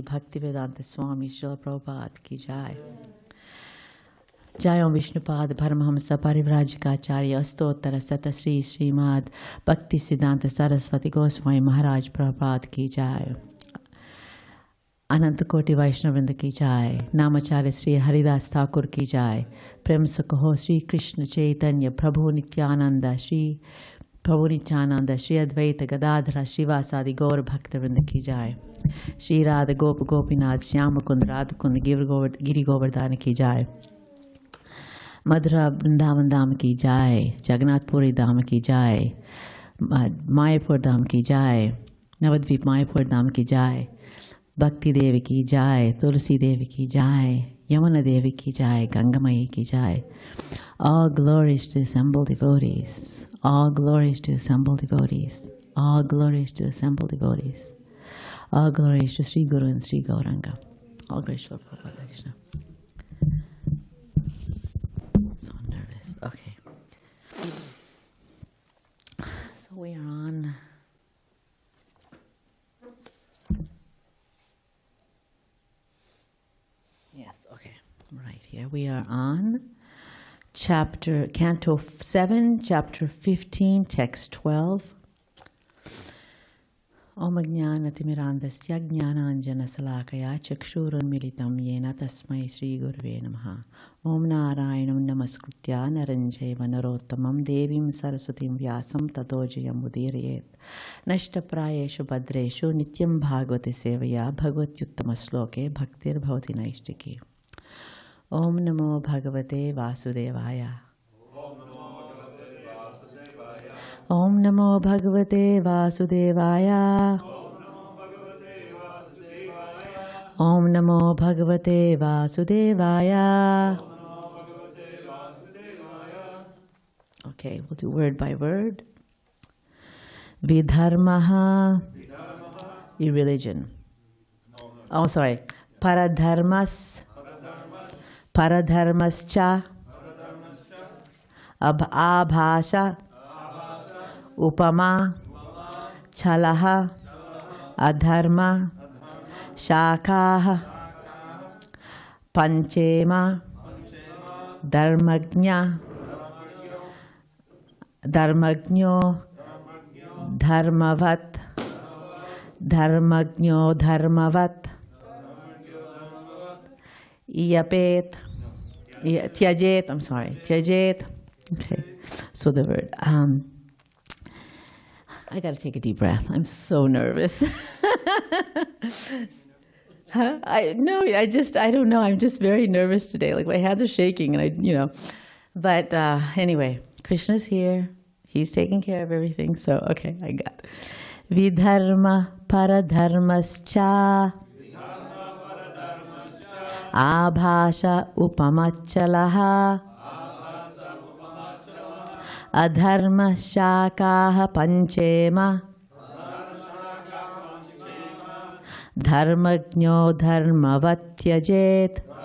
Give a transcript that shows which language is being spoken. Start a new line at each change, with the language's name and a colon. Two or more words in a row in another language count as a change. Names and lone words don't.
Hindi: Bhaktivedanta Swami Srila Prabhupada की जय. Jayam Vishnupada Paramhamsa Parivrajikacharya Stottara Sata Sri Srimad Bhakti Siddhanta Saraswati Goswami Maharaj Prabhupada की जय. अनंत कोटि वैष्णववृंद की जाय। नामाचार्य श्री हरिदास ठाकुर की जाय। प्रेम से कहो श्री कृष्ण चैतन्य प्रभु नित्यानंद श्री अद्वैत गदाधर श्रीवासादि गौर भक्तवृंद की जाय। श्री राधा गोप गोपीनाथ श्याम कुंद राधकुंद गिरि गोवर्धन की जाय। मधुरा वृंदावन धाम की जाय। जगन्नाथपुरी धाम की जाय। मायापुर धाम की जाय। नवद्वीप मायापुर धाम की जाय। भक्ति देवी की जाय। तुलसी देवी की जाय। यमुना देवी की जाय। गंगामयी की जाय।
English: All glories to the assembled devotees. All glories to assembled devotees. All glories to assembled devotees. All glories to Sri Guru and Sri Gauranga. All glories to Prabhupada Krishna. So nervous. Okay. So we are on. Yes, okay. Right here. We are on Canto 7, Chapter 15, Text 12.
Sanskrit: ॐ ज्ञानतिमिरान्धस्य ज्ञानाञ्जनशलाकया चक्षुरुन्मीलितं येन तस्मै श्री गुरवे नमः. ॐ नारायणं नमस्कृत्य नरञ्चैव नरोत्तमम् देवीं सरस्वतीं व्यासं ततो जयम् उदीरयेत्. नष्टप्रायेषु भद्रेषु नित्यं भगवते सेवया भगवत्युत्तम श्लोके भक्तिर् भवति नैष्ठिकी. ॐ नमो भगवते वासुदेवाय. ॐ नमो भगवते वासुदेवाय. ॐ नमो भगवते वासुदेवाय.
English: Okay, we'll do word by word. Vidharmaha, irreligion. Oh, sorry.
Sanskrit: परधर्मः, परधर्मश्च, आभास, उपमा, छलः, अधर्म, शाखः, पञ्चेमा, धर्मज्ञ, धर्मज्ञो, धर्मवत्, धर्मज्ञो, धर्मवत्, इयपेत्, त्यजेत्,
English: I'm sorry, tyajet. Okay, so the word. I got to take a deep breath. I'm so nervous. I don't know. I'm just very nervous today. Like my hands are shaking and But anyway, Krishna's here. He's taking care of everything. So, okay, I got
Sanskrit: विधर्म परधर्मश्च आभास उपमाछलः अधर्म शाखः पञ्चेमा धर्मज्ञो धर्मवत्त्यजेत्.